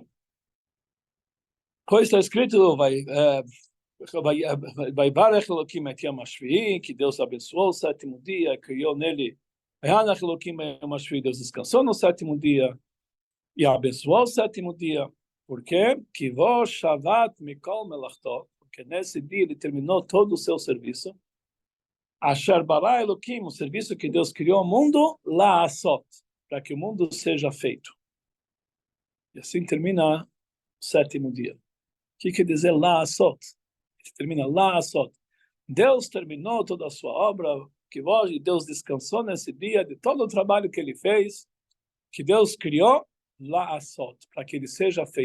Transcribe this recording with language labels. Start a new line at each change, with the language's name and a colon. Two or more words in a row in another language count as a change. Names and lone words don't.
Portuguese: Pois está escrito,
Hebrew: ויברך אלהים את יום השביעי,
Portuguese: que Deus abençoou o 7º dia, criou nele.
Hebrew: וינח אלהים את יום השביעי,
Portuguese: Deus descansou no 7º dia e abençoou o 7º dia. Por quê?
Hebrew: כי בו שבת מכל מלאכתו,
Portuguese: porque nesse dia ele terminou todo o seu serviço.
Hebrew: אשר ברא אלהים,
Portuguese: o serviço que Deus criou o mundo, la'asot, para que o mundo seja feito. E assim termina o 7º dia. O que quer dizer la'asot? Termina la'asot. Deus terminou toda a sua obra, que hoje Deus descansou nesse dia de todo o trabalho que ele fez, que Deus criou, la'asot, para que ele seja feito.